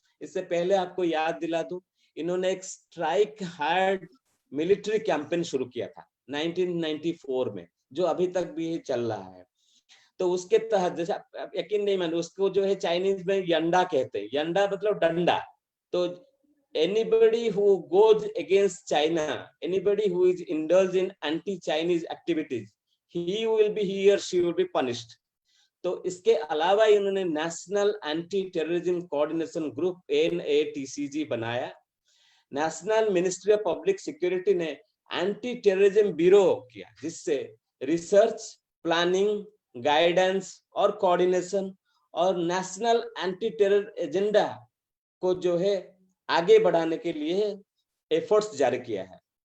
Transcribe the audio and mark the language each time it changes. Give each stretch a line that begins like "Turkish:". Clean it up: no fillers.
Hindi: इससे पहले आपको याद दिला दूं, इन्होंने एक स्ट्राइक हार्ड मिलिट्री कैंपेन शुरू किया था 1994 में, जो अभी तक भी चल रहा है। तो उसके तहत, जैसे आप यकीन नहीं मानो, उसको जो है चाइनीज में यंडा कहते हैं। यंडा मतलब डंडा।
English: तो anybody who goes against China, anybody who is indulged in anti-Chinese activities, he or she will be punished.
Hindi: तो इसके अलावा इन्होंने national anti terrorism coordination group NATCG बनाया। National ministry of public security ने एंटी टेररिज्म ब्यूरो किया, जिससे research, planning, guidance और coordination और नेशनल एंटी टेरर एजेंडा को जो है आगे बढ़ाने के लिए एफर्ट्स जारी किया है।